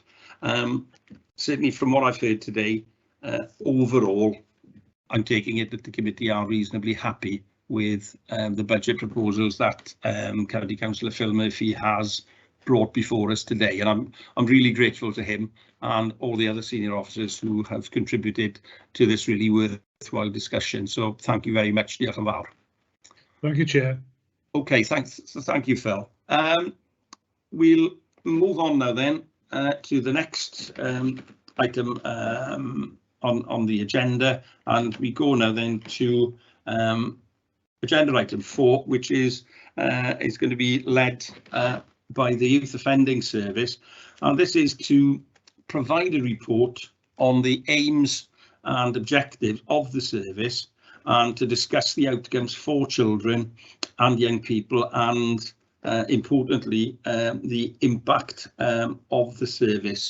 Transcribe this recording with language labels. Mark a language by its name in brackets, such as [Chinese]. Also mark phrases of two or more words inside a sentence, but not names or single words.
[English] Certainly from what I've heard today, overall, I'm taking it that the committee are reasonably happy with the budget proposals that County Councillor Phil Murphy has brought before us today, and I'm really grateful to him and all the other senior officers who have contributed to this really worthwhile discussion. So thank you very much. [Welsh] Diolch yn fawr. [English] Thank you, Chair. Okay, thanks. So thank you, Phil. We'll move on now then to the next item on the agenda, and we go now then to agenda item 4, which is going to be led by the Youth Offending Service, and this is to provide a report on the aims and objectives of the service, and to discuss the outcomes for children and young people, and importantly the impact of the service.